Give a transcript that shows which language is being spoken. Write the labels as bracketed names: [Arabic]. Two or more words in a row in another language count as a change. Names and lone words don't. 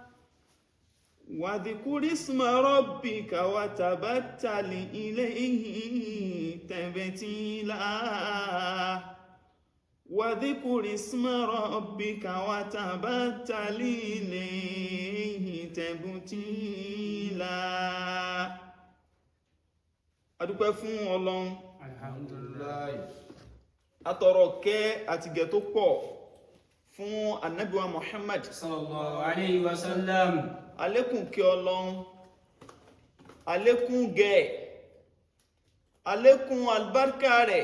[Arabic] واذكر اسم ربك وتبتل إليه تبتيلا واذكر اسم ربك وتبتل إليه تبتيلا. [Yoruba] adúpẹ́ fún Ọlọ́run alhamdulillah. atọrọ kẹ́ àti gẹ̀ tó pọ̀ fún Ànábì wa Muhammad [Arabic] صلى الله عليه وسلم. [Yoruba] àlékún kẹ́ Ọlọ́run, àlékún gẹ̀, àlékún albarka rẹ̀.